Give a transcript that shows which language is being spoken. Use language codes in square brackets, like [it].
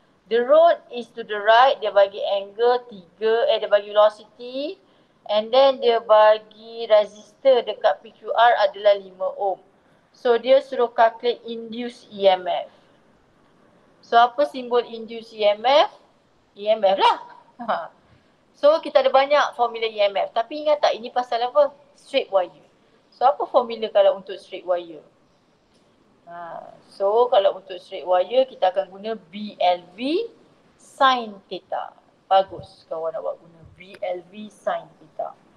[en] The road is to the right, [ms] dia bagi angle 3, dia bagi velocity. And then dia bagi resistor dekat PQR adalah 5 ohm. So, dia suruh calculate induced EMF. So, apa simbol induced EMF? EMF lah. So, kita ada banyak formula EMF. Tapi ingat tak, ini pasal apa? Straight wire. So, apa formula kalau untuk straight wire? So, kalau untuk straight wire, kita akan guna BLV sin theta. Bagus kawan awak guna BLV sin theta.